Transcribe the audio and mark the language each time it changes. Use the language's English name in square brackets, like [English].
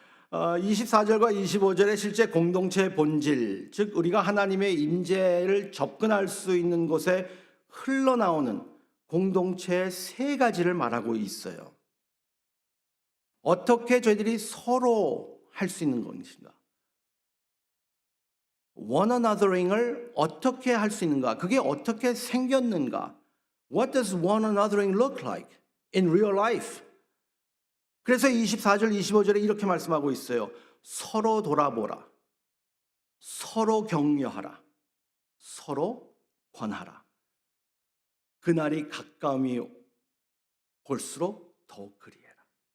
[Korean] 24절과 25절에 실제 공동체의 본질, 즉 우리가 하나님의 임재를 접근할 수 있는 곳에 흘러나오는 공동체의 세 가지를 말하고 있어요. 어떻게 저희들이 서로 할 수 있는 것인가? [English] one anothering [Korean] 을 어떻게 할 수 있는가? 그게 어떻게 생겼는가? [English] What does one anothering look like in real life? [Korean] 그래서 24절, 25절에 이렇게 말씀하고 있어요. 서로 돌아보라. 서로 격려하라. 서로 권하라. 그날이 가까움이 올수록 더욱 그리해라.